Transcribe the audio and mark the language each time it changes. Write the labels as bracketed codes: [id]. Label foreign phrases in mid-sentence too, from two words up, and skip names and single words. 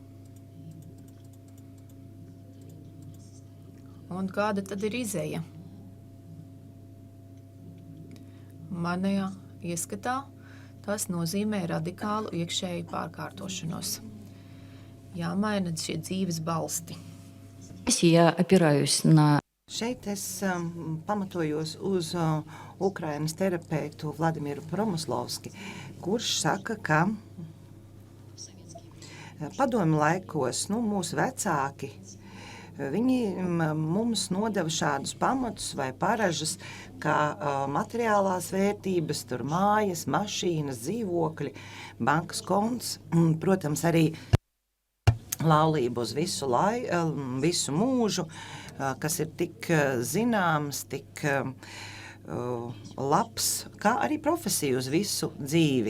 [lv] Un kāda tad ir izeja? Manajā ieskatā tas nozīmē radikālu iekšēju pārkārtošanos. Jāmaina šie dzīves balsti. [ru] Я опираюсь на [lv] Šeit es pamatojos uz Ukrainas terapeitu Vladimiru Promoslovski, kurš saka, ka padomju laikos mūsu vecāki, viņi mums nodeva šādus pamatus vai paražas, kā materiālās vērtības, tur mājas, mašīnas, dzīvokļi, bankas konts, protams, arī laulību uz visu mūžu, kas ir tik zināms, tik labs, kā arī profesija uz visu dzīvi.